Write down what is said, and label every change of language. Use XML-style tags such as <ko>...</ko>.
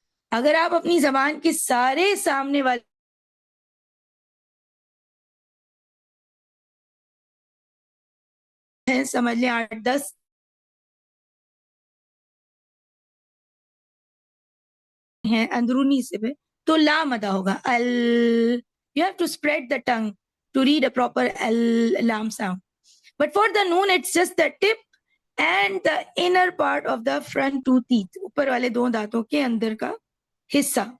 <ur>اگر آپ اپنی زبان کے سارے سامنے والے سمجھ لیں 8-10 ہیں اندرونی حصے پہ, تو لام ادا ہوگا. ال.</ur> <en>You have to spread the tongue to read a proper lam sound. But for the noon, it's just the tip and the inner part of the front two teeth.</en> <ur>اوپر والے دو دانتوں کے اندر کا حصہ.</ur>